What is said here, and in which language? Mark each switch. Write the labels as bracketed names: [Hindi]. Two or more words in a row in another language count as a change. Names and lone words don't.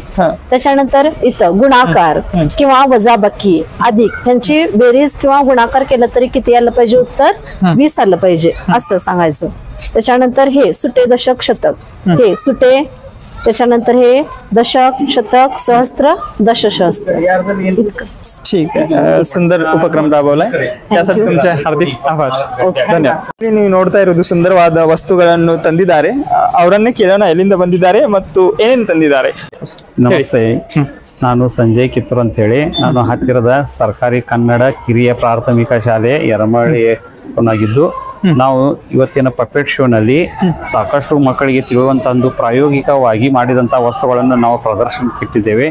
[Marathi] त्याच्यानंतर इथं गुणाकार किंवा वजाबाकी अधिक यांची बेरीज किंवा गुणाकार केला तरी किती आलं पाहिजे, उत्तर 20 आलं पाहिजे असं सांगायचं. त्याच्यानंतर हे सुटे, दशक, शतक, हे सुटे, त्याच्यानंतर हे दशक, शतक, सहस्त्र, दशसहस्त्र. ठीक आहे. सुंदर उपक्रम राबवलाय, त्यासाठी तुमचे हार्दिक आभार. [Kannada] ಧನ್ಯವಾದ. ನೀವು ನೋಡ್ತಾ ಇರೋದು ಸುಂದರವಾದ ವಸ್ತುಗಳನ್ನು ತಂದಿದ್ದಾರೆ. ಅವರನ್ನೇ ಕೇಳೋಣ ಎಲ್ಲಿಂದ ಬಂದಿದ್ದಾರೆ ಮತ್ತು ಏನೇನು ತಂದಿದ್ದಾರೆ. ನಮಸ್ತೆ, ನಾನು ಸಂಜಯ್ ಕಿತ್ತೂರ್ ಅಂತ ಹೇಳಿ, ನಾನು ಹತ್ತಿರದ ಸರ್ಕಾರಿ ಕನ್ನಡ ಕಿರಿಯ ಪ್ರಾಥಮಿಕ ಶಾಲೆ ಯರಮಳ್ಳಿ ಆಗಿದ್ದು ನಾವು ಇವತ್ತಿನ [English] puppet showನಲ್ಲಿ [Kannada] ಸಾಕಷ್ಟು ಮಕ್ಕಳಿಗೆ ತಿಳಿಯುವಂತ ಒಂದು ಪ್ರಾಯೋಗಿಕವಾಗಿ ಮಾಡಿದಂತ ವಸ್ತುಗಳನ್ನು ನಾವು ಪ್ರದರ್ಶನಕ್ಕೆ ಇಟ್ಟಿದ್ದೇವೆ.